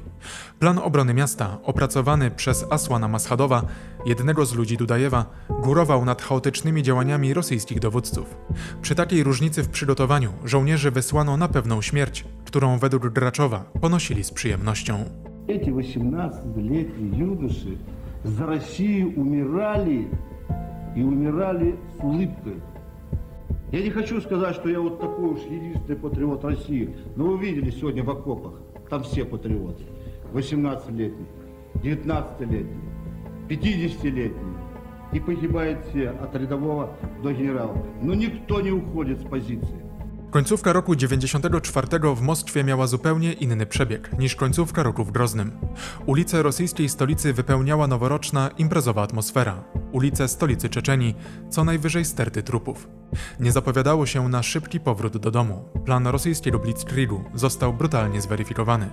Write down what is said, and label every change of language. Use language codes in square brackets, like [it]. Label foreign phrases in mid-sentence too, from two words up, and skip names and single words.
[pl] Plan obrony miasta, opracowany przez Asłana Maschadowa, jednego z ludzi Dudajewa, górował nad chaotycznymi działaniami rosyjskich dowódców. Przy takiej różnicy w przygotowaniu żołnierzy wysłano na pewną śmierć, którą według Graczowa ponosili z przyjemnością. [ru] Эти 18-летние юноши за Россию умирали и умирали с улыбкой. Я не хочу сказать, что я вот такой уж единственный патриот России, но вы видели сегодня в окопах, там все патриоты. 18-летние, 19-летние, 50-летние. И погибают все от рядового до генерала. Но никто не уходит с позиции. [pl] Końcówka roku 1994 w Moskwie miała zupełnie inny przebieg niż końcówka roku w Groznym. Ulice rosyjskiej stolicy wypełniała noworoczna, imprezowa atmosfera. Ulice stolicy Czeczenii, co najwyżej sterty trupów. Nie zapowiadało się na szybki powrót do domu. Plan rosyjskiego blitzkriegu został brutalnie zweryfikowany.